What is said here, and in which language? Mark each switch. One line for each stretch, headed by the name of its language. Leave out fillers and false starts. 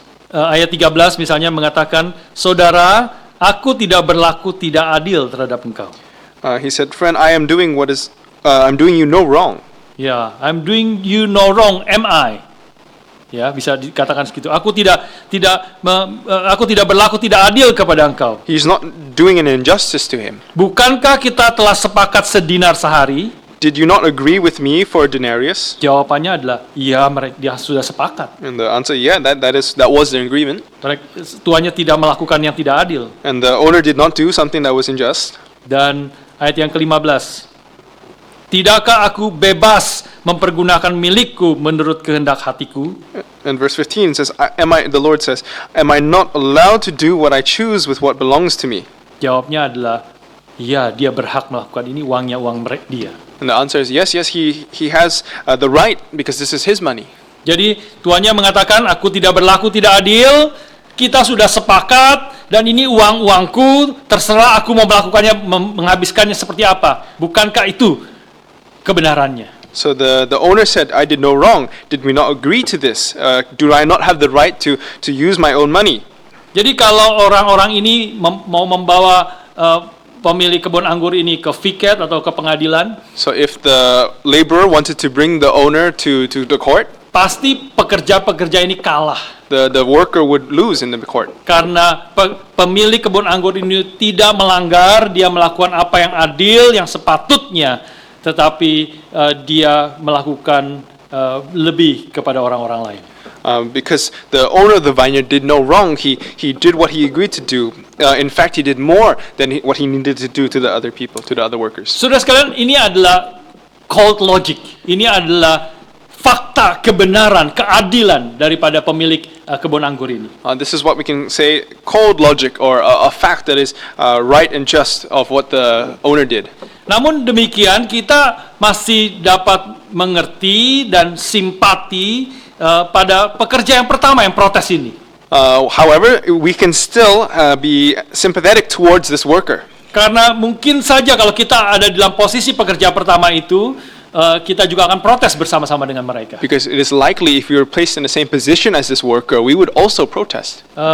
Indonesian: Ayat 13 misalnya mengatakan, saudara, aku tidak berlaku tidak adil terhadap engkau.
English: He said, friend, I'm doing you no wrong. I'm doing you no wrong, am I?
Indonesian: Bisa dikatakan segitu. Aku tidak berlaku tidak adil kepada engkau.
English: He's not doing an injustice to him.
Indonesian: Bukankah kita telah sepakat sedinar sehari?
English: Did you not agree with me for a denarius?
Indonesian: Jawabannya adalah, iya, dia sudah sepakat.
English: And the answer, yeah, that was the agreement.
Indonesian: Tuannya tidak melakukan yang tidak adil.
English: And the owner did not do something that was unjust.
Indonesian: Dan ayat yang ke-15. Tidakkah aku bebas mempergunakan milikku menurut kehendak hatiku?
English: And verse 15 says, the Lord says, am I not allowed to do what I choose with what belongs to me?
Indonesian: Jawabnya adalah, iya, dia berhak melakukan ini, uangnya uang dia.
English: And the answer is yes, he has the right because this is his money.
Indonesian: Jadi tuannya mengatakan, aku tidak berlaku tidak adil, kita sudah sepakat, dan ini uangku, terserah aku mau melakukannya, menghabiskannya seperti apa. Bukankah itu kebenarannya?
English: So the owner said, I did no wrong. Did we not agree to this? Do I not have the right to use my own money?
Indonesian: Jadi kalau orang-orang ini mau membawa pemilik kebun anggur ini ke fiket atau ke pengadilan,
English: so if the laborer wanted to bring the owner to the court,
Indonesian: pasti pekerja-pekerja ini kalah.
English: The worker would lose in the court.
Indonesian: Karena pemilik kebun anggur ini tidak melanggar, dia melakukan apa yang adil, yang sepatutnya, tetapi dia melakukan lebih kepada orang-orang lain.
English: Because the owner of the vineyard did no wrong, he did what he agreed to do. In fact, he did more than what he needed to do to the other people, to the other workers.
Indonesian: Saudara sekalian, ini adalah
English: cold logic.
Indonesian: Ini adalah fakta, kebenaran, keadilan daripada pemilik kebun anggur ini.
English: This is what we can say, cold logic, or a fact that is right and just of what the owner did.
Indonesian: Namun demikian, kita masih dapat mengerti dan simpati pada pekerja yang pertama yang protes ini.
English: However, we can still be sympathetic towards this worker.
Indonesian: Karena mungkin saja kalau kita ada dalam posisi pekerja pertama itu, kita juga akan protes bersama-sama dengan mereka.
English: Because it is likely if we were placed in the same position as this worker, we would also protest.